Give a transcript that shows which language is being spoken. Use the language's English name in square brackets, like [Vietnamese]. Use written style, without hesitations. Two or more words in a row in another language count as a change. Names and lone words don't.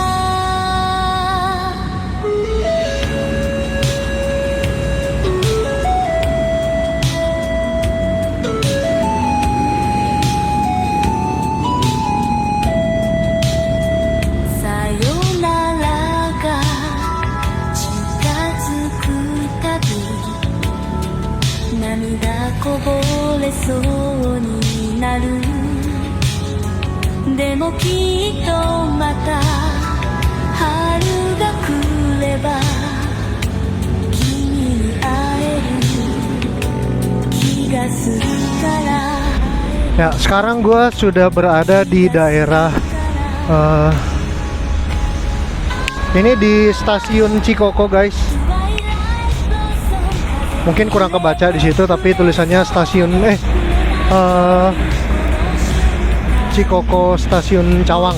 [Japanese] さよならが近づくたび涙こぼれそうになるでもきっとまた春が来れば君に会える気がするから [Indonesian] Ya, sekarang gue sudah berada di daerah ini di stasiun Cikoko, guys. Mungkin kurang kebaca di situ, tapi tulisannya stasiun Cikoko Stasiun Cawang.